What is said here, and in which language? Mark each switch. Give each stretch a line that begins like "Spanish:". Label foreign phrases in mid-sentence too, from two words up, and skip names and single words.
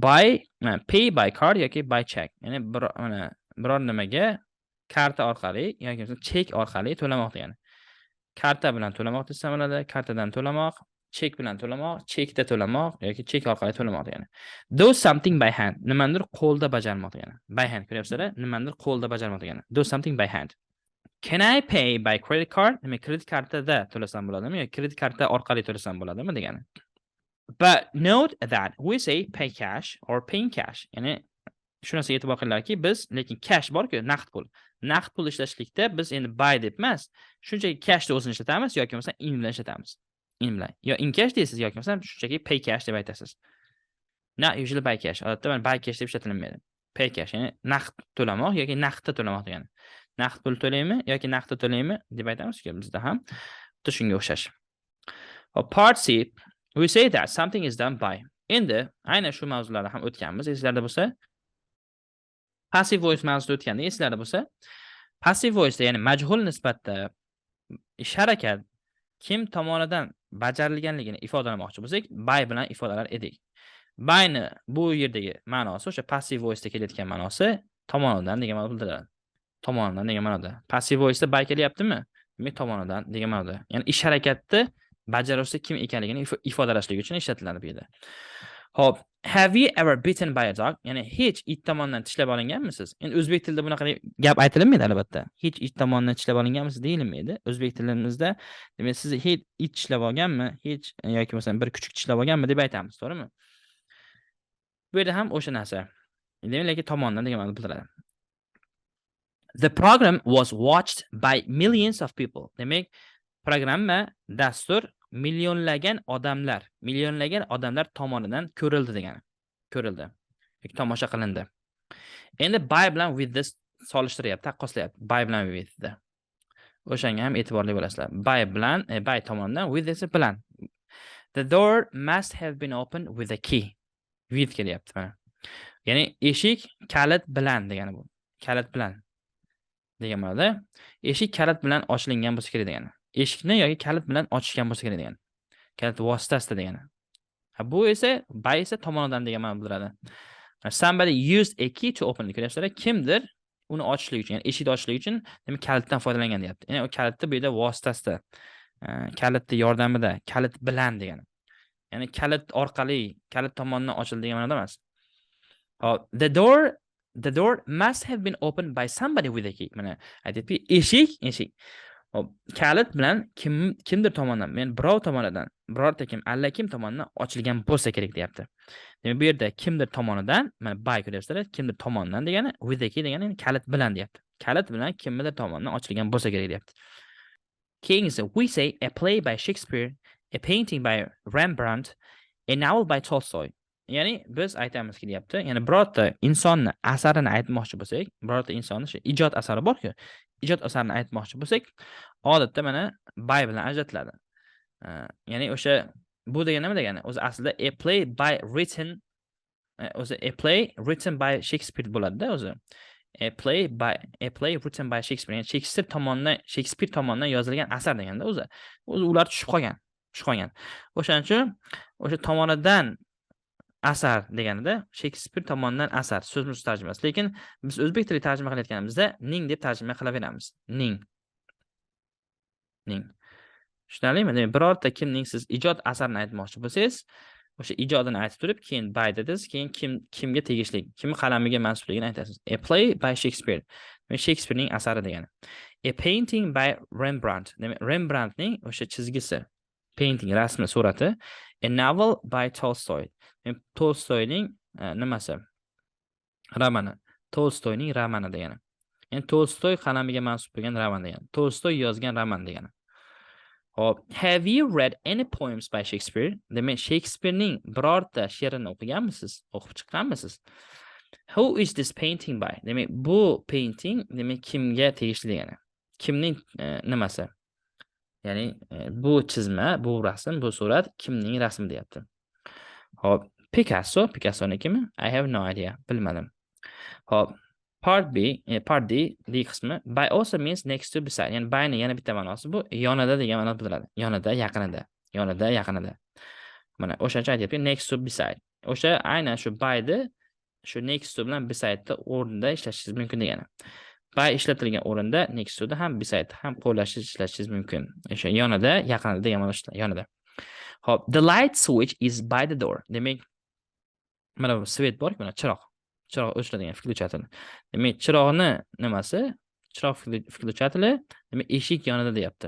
English: Pay by card yoki by check.
Uzbek: Ya'ni biror nimaga karta orqali yoki chek orqali to'lamoq degani. Karta bilan to'lamoq desa bo'ladi, kartadan to'lamoq, chek bilan to'lamoq, chekda to'lamoq yoki chek orqali to'lamoq degani.
English: Do something by hand.
Uzbek: Nimadir qo'lda bajarmoq degani.
English: By hand ko'ryapsizlar?
Uzbek: Nimadir qo'lda bajarmoq degani.
English: Do something by hand. Can I pay by credit card?
Uzbek: Demak, kredit kartada to'lasam bo'ladimi yoki kredit karta orqali to'lasam bo'ladimi degani.
English: But note that we say pay cash or paying cash.
Uzbek: Ya'ni shu narsaga e'tibor qilinglarki, biz lekin cash bor-ku, naqd pul. Naqd pul ishlashlikda biz endi buy deb emas, shunchaki cashni o'zini ishlatamiz yoki bo'lmasa in bilan ishlatamiz. In bilan. Yo
English: in cash
Uzbek: deysiz yoki bo'lmasa shunchaki
English: pay cash
Uzbek: deb aytasiz.
English: Not usually buy cash.
Uzbek: Odatda mana
English: buy cash
Uzbek: deb ishlatilmaydi.
English: Pay cash,
Uzbek: ya'ni naqd to'lamoq yoki naqdda to'lamoq degani. Naqd pul to'laymi yoki naqdda to'laymi deb aytamiz-ku bizda ham. Xuddi shunga o'xshash.
English: Part C, we say that something is done by.
Uzbek: Endi aynan shu mavzularni ham o'tganmiz. Esingizda bo'lsa,
English: passive voice
Uzbek: mavzusida o'tganda esingizda bo'lsa,
English: passive voice
Uzbek: ya'ni majhul nisbatda ish harakat kim tomonidan bajarilganligini ifodalamoqchi bo'lsak, by bilan ifodalar edik. Byni bu yerdagi ma'nosi o'sha
English: passive voice
Uzbek: da kelayotgan ma'nosi tomonidan degan ma'noda bildiradi. Tomonidan degan ma'noda.
English: Passive voice
Uzbek: da by kelyaptimi? Demak tomonidan degan ma'noda. Ya'ni ish harakatni bajaruvchi kim ekanligini ifodalashlik uchun ishlatiladi bu yerda. Hop,
English: have you ever bitten by a dog?
Uzbek: Ya'ni hech it tomonidan tishlab olinganmisiz? Endi o'zbek tilida bunaqa gap aytilmaydi albatta. Hech it tomonidan tishlab olinganmisiz deyilmaydi. O'zbek tilimizda, demak, siz hech it tishlab olganmi, hech yoki masalan bir kuchuk tishlab olganmi deb aytamiz, to'g'rimi? Bu yerda ham o'sha narsa. Demak, tomonidan degan ma'noda bildiradi.
English: The program was watched by millions of people.
Uzbek: Demak, programma, dastur millionlagan odamlar tomonidan ko'rildi degani. Ko'rildi yoki tomosha qilindi. Endi by bilan
English: with this
Uzbek: solishtiryapti, taqqoslayapti. By bilan with da. O'shanga ham e'tiborli bo'lasizlar. By bilan, by tomonidan,
English: with this bilan. The door must have been opened with a key.
Uzbek: With kelyapti mana. Ya'ni eshik kalit bilan degani bu. Kalit bilan degan ma'noda. Eshik kalit bilan ochilingan bo'lsa kerak degani. Eshikni yoki kalit bilan ochishgan bo'lsa kerak degani. Kalit vositasida degani. Bu esa by esa tomonidan degan ma'no bildiradi.
English: Somebody used a key to open.
Uzbek: Ko'ryapsizlar, kimdir uni ochishlik uchun, ya'ni eshikni ochishlik uchun demak kalitdan foydalangan deyapti. Ya'ni o kalitni bu yerda vositasida, kalitni yordamida, kalit bilan degani. Ya'ni kalit orqali, kalit tomonidan ochildi degan ma'noda emas. Hop,
English: the door must have been opened by somebody with a key.
Uzbek: Mana aytibki, eshik. Hop, kalit bilan kimdir tomonidan, men birov tomonidan, birorta kim, allakim tomonidan ochilgan bo'lsa kerak deyapti. Demak, bu yerda kimdir tomonidan, mana by ko'ryapsizlar, kimdir tomonidan degani,
English: with a key
Uzbek: degani kalit bilan deyapti. Kalit bilan kimdir tomonidan ochilgan bo'lsa kerak deyapti.
English: Kings, we say a play by Shakespeare, a painting by Rembrandt, a novel by Tolstoy.
Uzbek: Ya'ni biz aytamizki deyapti, ya'ni birorta insonni asarini aytmoqchi bo'lsak, birorta insonni shu ijod asari bor-ku, ijod asarini aytmoqchi bo'lsak, odatda mana by bilan ajratiladi. Ya'ni o'sha bu degani nima degani? O'zi aslida
English: a play written by Shakespeare
Uzbek: bo'ladi-da o'zi.
English: A play written by Shakespeare.
Uzbek: Yani Shakespeare tomonidan yozilgan asar deganda o'zi ular tushib qolgan. O'shaning uchun o'sha tomonidan asar deganida Shakespeare tomonidan asar so'zsiz tarjimasi. Lekin biz o'zbek tiliga tarjima qilayotganimizda ning deb tarjima qilaveramiz. Ning. Tushunarlimi? Demak, birorta kimning siz ijod asarini aytmoqchi bo'lsangiz, o'sha ijodini aytib turib, keyin by dedingiz, keyin kimga tegishli, kim qalamiga mansubligini aytasiz.
English: A play by Shakespeare.
Uzbek: Demak, Shakespearening asari degani.
English: A painting by Rembrandt.
Uzbek: Demak, Rembrandtning o'sha chizgisi, painting rasmi, surati.
English: A novel by Tolstoy.
Uzbek: Tolstoyning nimasi? Romani. Tolstoyning romani degani. Ya'ni Tolstoy qalamiga mansub bo'lgan roman degani. Tolstoy yozgan roman degani. Hop,
English: have you read any poems by Shakespeare?
Uzbek: Demak, Shakespearening birorta she'rini o'qiganmisiz? O'qib chiqqanmisiz?
English: Who is this painting by?
Uzbek: Demak, bu painting demak kimga tegishli degani. Kimning nimasi? Ya'ni bu chizma, bu rasm, bu surat kimning rasmi deyapti. Hop, Picasso'nikimi?
English: I have no idea.
Uzbek: Bilmadim.
English: Hop, Part D qismi by also means next to, beside.
Uzbek: Ya'ni by ni yana bitta ma'nosi bu yonida degan ma'no bildiradi. Yonida, yaqinida. Mana o'shancha aytyapti,
English: next to, beside.
Uzbek: O'sha aynan shu by ni shu
English: next to
Uzbek: bilan beside da o'rnida ishlashingiz mumkin degani. By ishlatilgan o'rinda
English: next to
Uzbek: da ham beside ham qo'llashingiz ishlashingiz mumkin. O'sha yonida, yaqinida degan ma'no yonida. Hop,
English: the light switch is by the door.
Uzbek: Demak, mana bu svet bor, mana chiroq o'chiriladigan включатель. Demak, chiroqni nimasi? Chiroq включатель, demak, eshik yonida deyapti.